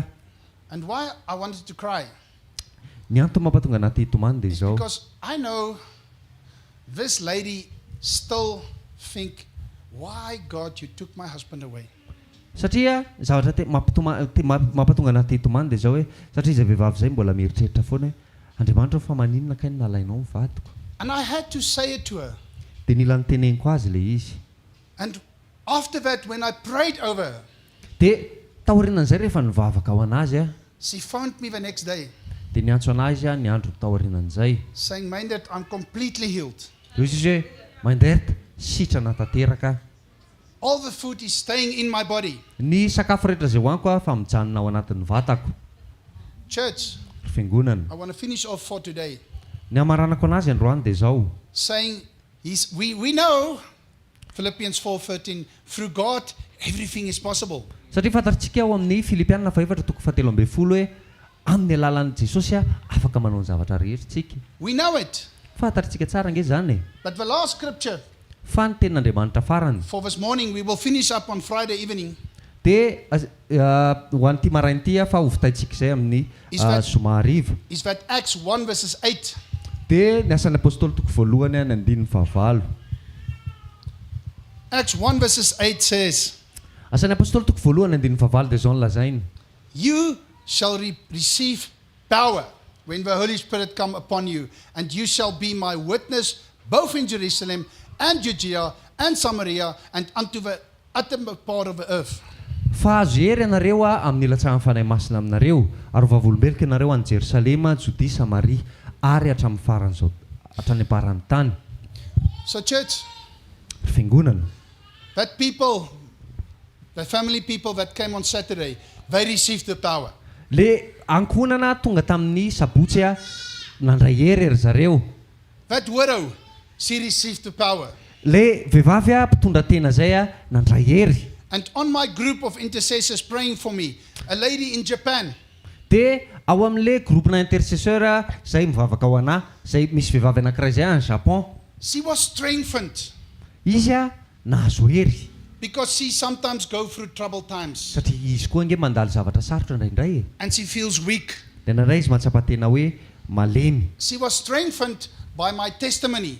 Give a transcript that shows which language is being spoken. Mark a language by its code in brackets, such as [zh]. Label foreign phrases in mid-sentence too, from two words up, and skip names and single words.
[en] And why I wanted to cry? [mg] Ny antony mampatonga anaty hitomany dia zao. [en] Because I know this lady still think, why God you took my husband away? [mg] Satria zavatra mampatonga anaty hitomany dia zao hoe satria izay vehivavy zay mbola mieritreritra foana hoe Andriamanitra fa maninona kay nalainao ny vadiko. [en] And I had to say it to her. [mg] Dia nila niteneniko azy le izy. [en] And after that, when I prayed over her, [mg] dia taorianan'izay rehefa nivavaka ao anazy [en] she phoned me the next day. [mg] Dia niantso anazy ny andro taorianan'izay. [en] Saying, Myndert, I'm completely healed. [mg] Dia izy hoe Myndert sitrana tanteraka. [en] All the food is staying in my body. [mg] Ny sakafo rehetra zay hoaniko fa mijanona ao anatin'ny vatako. [en] Church, [mg] Fiangonana. [en] I want to finish off for today. [mg] Ny amaranako anazy androany dia zao. [en] Saying, we know, Philippians 4:13, through God, everything is possible. [mg] Satria fantatritsika ao amin'ny Filipianina 4:13 hoe amin'ny alalan'i Jesosy afaka manao ny zavatra rehetra tsika. [en] We know it. [mg] Fantatritsika tsara nge zany. [en] But the last scripture [mg] Fa ny tenin'Andriamanitra farany. [en] for this morning, we will finish up on Friday evening. [mg] Dia ho an'ity marain'ity fa hovitantsika izay amin'ny zoma hariva. [en] Is that Acts 1:8. [mg] Dia ny asan'ny apôstôly toko voalohany ny 9:9. [en] Acts 1:8 says, [mg] Asan'ny apôstôly toko voalohany 9:9 dia zao ny lazainy. [en] you shall receive power when the Holy Spirit come upon you, and you shall be my witness both in Jerusalem and Judea and Samaria and unto the uttermost part of the earth. [mg] Fa azo hery ianareo amin'ny ilatsahan'ny fanahy masina aminareo ary ho vavolombelika ianareo any Jerosalema, Jodia, Samaria ary hatramin'ny farany zao hatrany ambaran'ny tany. [en] So church, [mg] Fiangonana. [en] that people, the family people that came on Saturday, they received the power. [mg] Le ankonana tonga tamin'ny sabotsy nandray hery zareo. [en] That widow, she received the power. [mg] Le vehivavy mpitondra tena zay nandray hery. [en] And on my group of intercessors praying for me, a lady in Japan, [mg] Dia ao amin'le groupena intercesseur zay mivavaka ao ana zay misy vehivavy anankiray zay any Japon. [en] she was strengthened [mg] Izy nahazo hery [en] because she sometimes go through troubled times [mg] satria izy koa nge mandalo zavatra sarotra indraindray. [en] and she feels weak. [mg] Dia nandray izy mahatsapa tena hoe malemy. [en] She was strengthened by my testimony.